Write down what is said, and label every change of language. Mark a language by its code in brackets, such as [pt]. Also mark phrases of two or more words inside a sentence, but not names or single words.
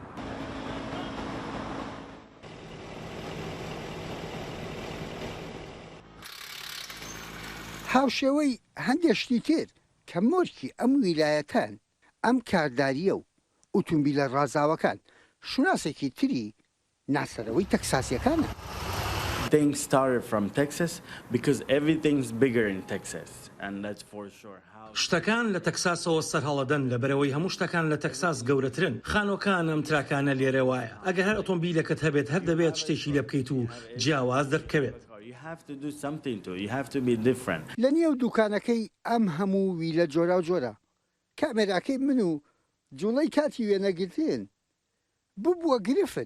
[ckb] هاوشێوەی هەندێک شتی تر کە مۆرکی ئەم ویلایەتان ئەم کارداریە و ئۆتۆمبیلە ڕازاوەکان شوناسێکی تری ناسەرەوەی تەکساسیەکانە. [en] Things started from Texas because everything's bigger in Texas and that's for sure. [ckb] شتەکان لە تەکساسەوە سەرهەڵەدەن لەبەرەوەی هەموو شتەکان لە تەکساس گەورەترن. خانۆکان ئەم تراکانە لێرە وایە. ئەگەر هەر ئۆتۆمبیلەکەت هەبێت هەر دەبێت شتێکی لێ بکەیت و جیاواز دەربکەوێت. لە نێو دوکانەکەی ئەم هەموو ویلە جۆرا و جۆرە کامێراکەی من و جوڵەی کاتی وێنەگرتن ببووە گرفت.